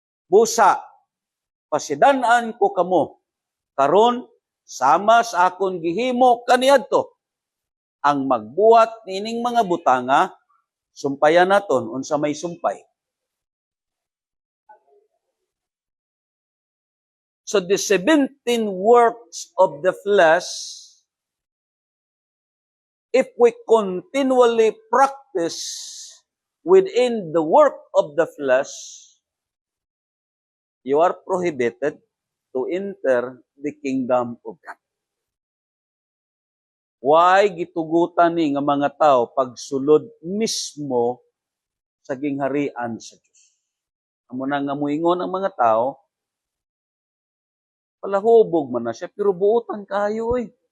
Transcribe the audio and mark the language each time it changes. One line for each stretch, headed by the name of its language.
Hiligaynon: Busa, pasidan-an ko kamo, karon sama sa akon gihimo kaniadto, ang magbuhat nining mga butanga, sumpayan naton unsa may sumpay.
English: So the 17 works of the flesh, if we continually practice within the work of the flesh, you are prohibited to enter the kingdom of God.
Hiligaynon: Why gitugutan ni nga mga tao pagsulod mismo sa gingharian sa Diyos? Amo na nga muingon ang mga tao, palahubog man na siya, pero buutan kayo eh.